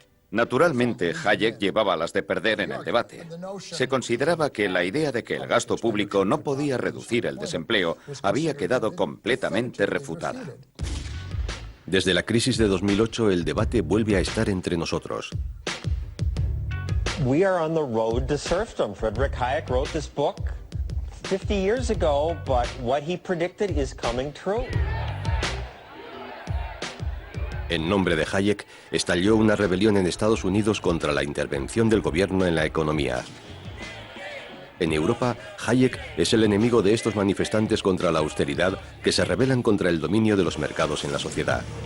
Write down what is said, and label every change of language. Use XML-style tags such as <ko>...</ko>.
<es>Naturalmente, Hayek llevaba las de perder en el debate. Se consideraba que la idea de que el gasto público no podía reducir el desempleo había quedado completamente refutada. Desde la crisis de 2008, el debate vuelve a estar entre nosotros.</es> <en>We are on the road to serfdom. Friedrich Hayek wrote this book 50 years ago, but what he predicted is coming true.</en> <es>En nombre de Hayek, estalló una rebelión en Estados Unidos contra la intervención del gobierno en la economía. En Europa, Hayek es el enemigo de estos manifestantes contra la austeridad que se rebelan contra el dominio de los mercados en la sociedad.</es>